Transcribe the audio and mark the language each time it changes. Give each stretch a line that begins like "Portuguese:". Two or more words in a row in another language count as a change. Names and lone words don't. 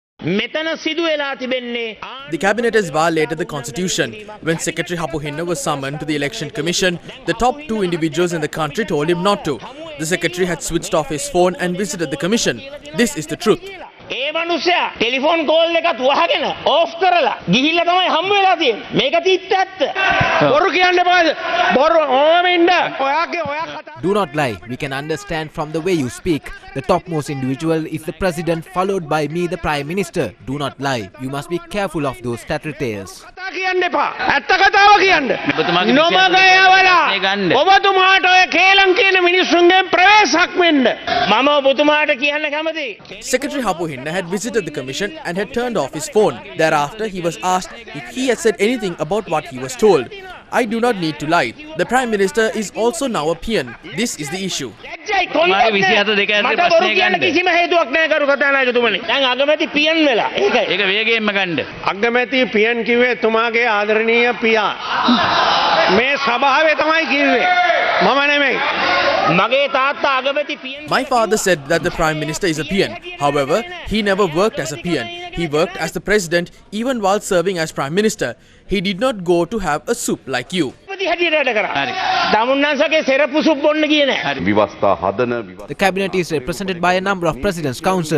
English: The cabinet has violated the constitution. When Secretary Hapuhinna was summoned to the election commission, the top two individuals in the country told him not to. The secretary had switched off his phone and visited the commission. This is the truth.
Sinhala: ඒ මනුස්සයා
English: telephone call
Sinhala: එකත් වහගෙන ඕෆ් කරලා ගිහිල්ලා තමයි හම්බ වෙලා තියෙන්නේ. මේක තිත්ත ඇත්ත. බොරු කියන්න එපා. බොරු ඕම ඉන්න. ඔයා
English: Do not lie. We can understand from the way you speak. The topmost individual is the president, followed by me, the prime minister. Do not lie. You must be careful of those statutators.
Sinhala: කතා කියන්න එපා. ඇත්ත කතාව කියන්න. නොමගයවලා ඔබතුමාට ඔය කේලම් කියන මිනිස්සුන්ගේ ප්‍රවේශයක් වෙන්න. මම ඔබතුමාට කියන්න කැමතියි.
English: Secretary Hapuhinna had visited the commission and had turned off his phone. Thereafter, he was asked if he had said anything about what he was told. I do not need to lie. The Prime Minister is also now a peon. This is the issue.
Sinhala: අගමැති පියන් කිව්වේ තුමාගේ ආදරණීය පියා. මේ සභාවේ තමයි කිව්වේ. මම නෙමෙයි.
English: My father said that the Prime Minister is a peon. However, he never worked as a peon. He worked as the President even while serving as Prime Minister. He did not go to have a soup like you. The cabinet is represented by a number of President's Council.